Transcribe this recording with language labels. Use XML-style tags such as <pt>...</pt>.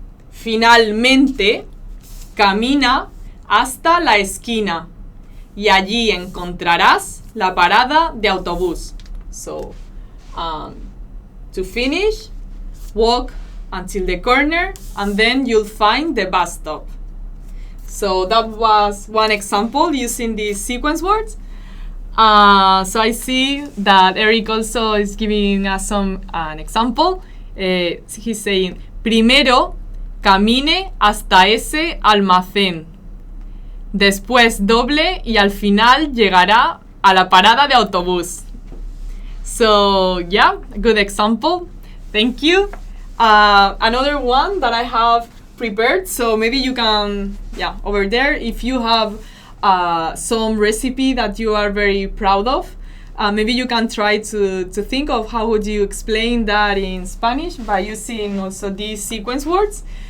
<es>Finalmente, camina hasta la esquina y allí encontrarás la parada de autobús.</es> <en>So, to finish, walk until the corner and then you'll find the bus stop. So that was one example using these sequence words. So I see that Eric also is giving us an example. He's saying,</en> <es>primero camine hasta ese almacén. Después doble y al final llegará a la parada de autobús.</es> <en>So yeah, good example. Thank you. Another one that I have prepared. So maybe you can, over there, if you have some recipe that you are very proud of, maybe you can try to think of how would you explain that in Spanish by using also these sequence words.</en>